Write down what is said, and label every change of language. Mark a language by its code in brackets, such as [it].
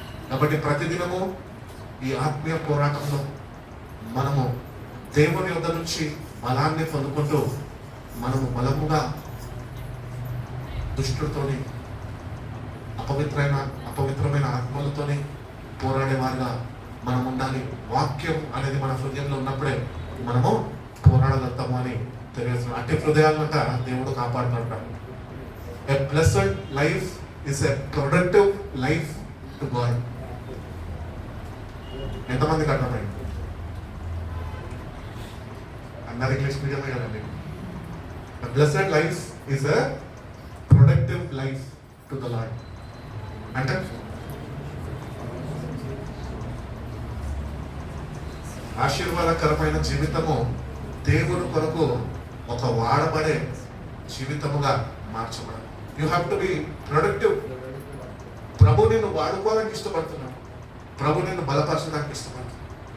[te] కాబట్టి ప్రతిదినము ఈ ఆత్మీయ పోరాటంలో మనము దేవుని యొద్ద నుంచి బలాన్ని పొందుకుంటూ మనము దుష్టుడితోని అపవిత్రమైన ఆత్మలతోని పోరాడేవారుగా మనం ఉండాలి. వాక్యం అనేది మన హృదయంలో ఉన్నప్పుడే మనము పోరాడగలుగుతాము అని తెలియజేస్తున్నాం. అట్టి హృదయాలంట దేవుడు కాపాడుతుంటాడు. [en] A blessed life is a productive life to God. [te] ఎంతమందికి అర్థమైంది? అందరు ఇంగ్లీష్ మీడియమే కదండి. [en] A blessed life is a productive life to the Lord. [te] అంటే ఆశీర్వాదకరమైన జీవితము దేవుని కొరకు ఒక వాడబడే జీవితముగా మార్చబడాలి. [en] You have to be productive. [te] ప్రభు నిన్ను వాడుకోవాలని ఇష్టపడుతున్నాడు, ప్రభు నిన్ను బలపరచడానికి ఇష్టపడుతున్నాడు.